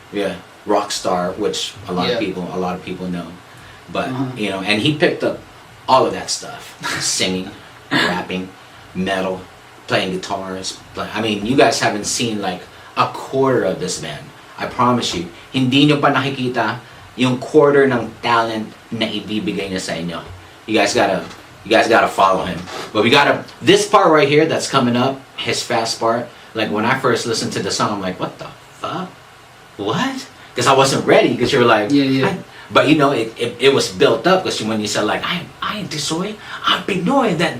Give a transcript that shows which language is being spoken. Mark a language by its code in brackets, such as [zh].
[en] Yeah, rock star, which a lot of people know. But you know, and he picked up all of that stuff: singing, rapping, metal, playing guitars. I mean, you guys haven't seen like a quarter of this man. I promise you, [tl] hindi nyo pa nakikita yung quarter ng talent na ibibigay niya sa inyo. [en] You guys gotta follow him. But this part right here that's coming up, his fast part. Like, when I first listened to the song, I'm like, what the fuck? What? Because I wasn't ready. Because you were like, but you know, it was built up, because when you said like, I ain't Tisoy, I'm Pinoy, then